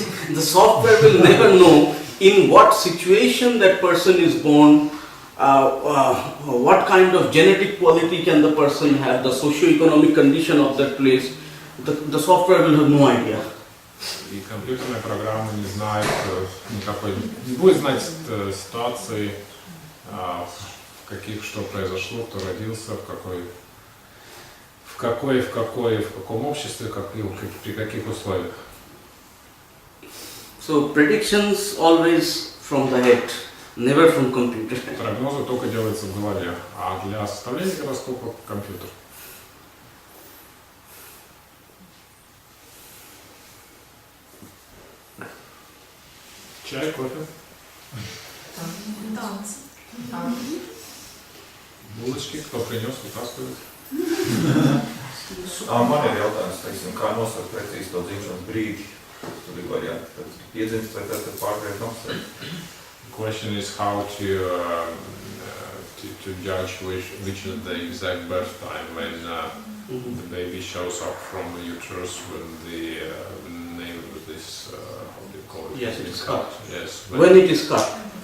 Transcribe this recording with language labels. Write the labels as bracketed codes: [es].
[en] The software will never know in what situation that person is born, what kind of genetic quality can the person have, the socio-economic condition of that place. The software will have no idea. [ru] И компьютерная программа не знает никакой, не будет знать ситуации, в каких что произошло, кто родился, в каком обществе, при каких условиях. [en] So predictions always from the head, never from computer. [ru] Прогнозы только делаются в голове, а для составления гороскопа компьютер. Чай, кофе? Булочки, кто принес, вытаскивает. [lv] Man ir jautājums, teiksim, kā nosaukt precīzi to dzimšanas brīdi. Tur ir varianti, kad piedzimst vai tad pārgriezt apstākļi. [en] The question is how to judge which is the exact birth time when the baby shows up from the uterus when the nail with this, how do you call it? Yes, it is cut. Yes. When it is cut.